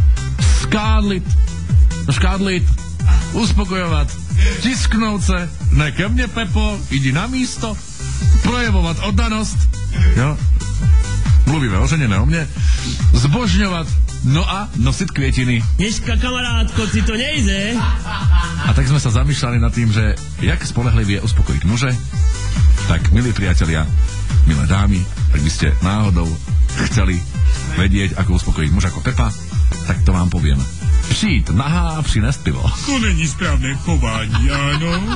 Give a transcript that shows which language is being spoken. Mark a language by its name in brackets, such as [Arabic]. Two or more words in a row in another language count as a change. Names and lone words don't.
[Czech] škádlit, uspokojovat, tisknout se, ne ke mně, Pepo, jdi na místo, projevovat oddanost, jo, mluvíme o ženě, ne o mně, zbožňovat, no a nosit květiny. Dneska, kamarátko, si to nejde. [Slovak] A tak sme sa zamýšľali nad tým, že [Czech] jak spolehlivý je uspokojiť muže, [Slovak] tak milí priatelia, milé dámy, ak by ste náhodou chceli vedieť, ako uspokojiť muža ako Pepa, tak to vám poviem. [Czech] Přijít nahá a přinést pivo. To není správne chování, áno?